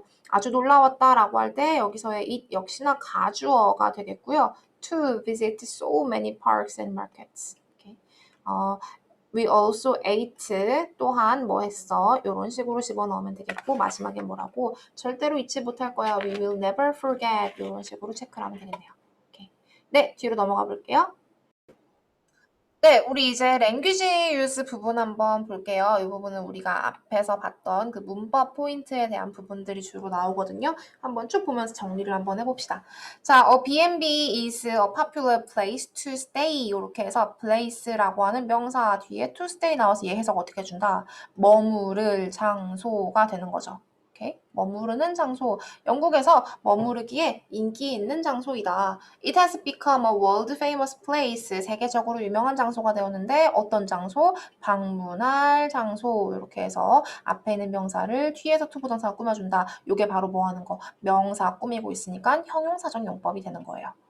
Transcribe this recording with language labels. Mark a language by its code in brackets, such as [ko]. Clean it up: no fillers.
[ko] 아주 놀라웠다라고 할 때 여기서의 it 역시나 가주어가 되겠고요. [en] To visit so many parks and markets. Okay. We also ate. [ko] 또한 뭐 했어? 이런 식으로 집어넣으면 되겠고 마지막에 뭐라고? 절대로 잊지 못할 거야. [en] We will never forget. [ko] 이런 식으로 체크를 하면 되겠네요. 오케이. 네, 뒤로 넘어가 볼게요. 네, 우리 이제 language use 부분 한번 볼게요. 이 부분은 우리가 앞에서 봤던 그 문법 포인트에 대한 부분들이 주로 나오거든요. 한번 쭉 보면서 정리를 한번 해봅시다. [en] 자, B&B is a popular place to stay. [ko] 이렇게 해서 place라고 하는 명사 뒤에 [en] to stay [ko] 나와서 얘 해석 어떻게 해준다? 머무를 장소가 되는 거죠. 오케이? 머무르는 장소. 영국에서 머무르기에 인기 있는 장소이다. [en] It has become a world famous place. [ko] 세계적으로 유명한 장소가 되었는데 어떤 장소? 방문할 장소. 이렇게 해서 앞에 있는 명사를 뒤에서 투부정사가 꾸며준다. 이게 바로 뭐 하는 거? 명사 꾸미고 있으니까 형용사적 용법이 되는 거예요.